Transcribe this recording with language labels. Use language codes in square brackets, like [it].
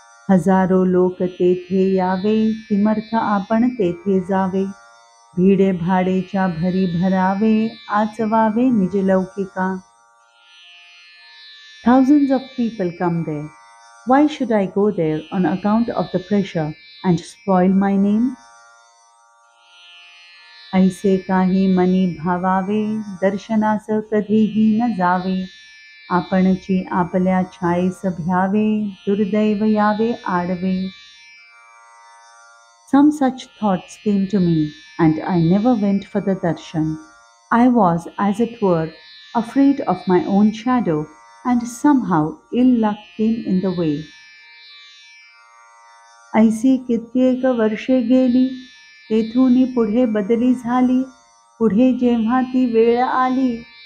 [mr] हजारो लोक तेथे यावे तिमर्थ आपण तेथे जावे भीडे भाडेच्या भरी भरावे आचवावे निज Loukika. [en] Thousands of people come there. Why should I go there on account of the pressure and spoil my name? [mr] ऐसे काही मनी भावावे दर्शनास कधीही न जावे आपणची आपल्या छायेस भ्यावे दुर्दैव यावे आडवे. [en] Some such thoughts came to me and I never went for the darshan. I was, as it were, afraid of my own shadow and somehow ill luck came in the way. [mr] ऐसी कित्येक वर्षे गेली तेथून पुढे बदली झाली पुढे जेव्हा ती वेळ आली